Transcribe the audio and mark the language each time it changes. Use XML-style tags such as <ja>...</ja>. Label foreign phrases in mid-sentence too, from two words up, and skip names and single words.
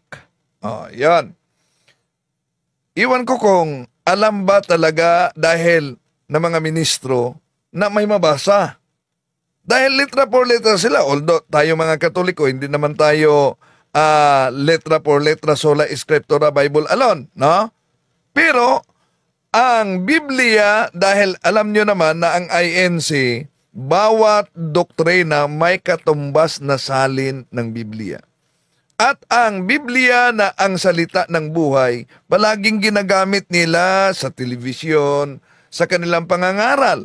<tl>Yan. Iwan ko kung alam ba talaga dahil ng mga ministro na may mabasa. Dahil</tl> <es>letra por letra</es> <tl>sila. Although tayo mga Katoliko, hindi naman tayo</tl> <es>letra por letra</es> <la>sola scriptura</la> <en>Bible alone.</en> <tl>No? Pero ang Biblia, dahil alam nyo naman na ang INC, bawat doktrina may katumbas na salin ng Biblia. At ang Biblia na ang salita ng buhay, palaging ginagamit nila sa telebisyon, sa kanilang pangangaral.</tl>